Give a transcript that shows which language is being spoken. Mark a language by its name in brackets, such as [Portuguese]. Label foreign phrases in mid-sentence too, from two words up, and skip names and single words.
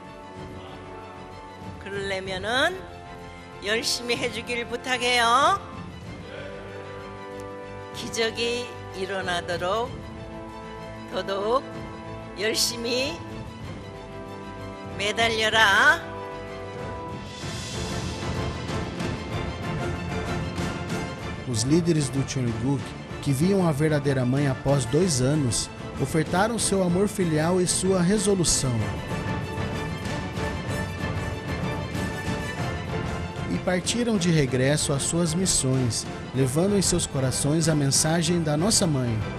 [Korean] 그러려면은 열심히 해주길 부탁해요. 기적이 일어나도록 더더욱 열심히 매달려라. [Portuguese] Os líderes do Cheongguk, que viam a verdadeira mãe após 2 anos, ofertaram seu amor filial e sua resolução. E partiram de regresso às suas missões, levando em seus corações a mensagem da nossa mãe.